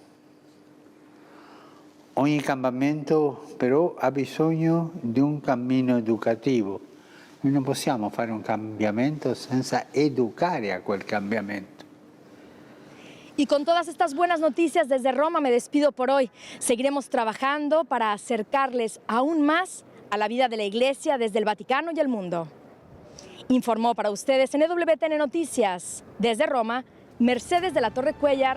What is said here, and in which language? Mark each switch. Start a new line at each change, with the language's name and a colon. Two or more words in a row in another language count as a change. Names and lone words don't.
Italian: Ogni cambiamento però ha bisogno di un cammino educativo. Noi non possiamo fare un cambiamento senza educare a quel cambiamento.
Spanish: Y con todas estas buenas noticias desde Roma me despido por hoy. Seguiremos trabajando para acercarles aún más a la vida de la Iglesia desde el Vaticano y el mundo. Informó para ustedes en EWTN Noticias desde Roma, Mercedes de la Torre Cuellar.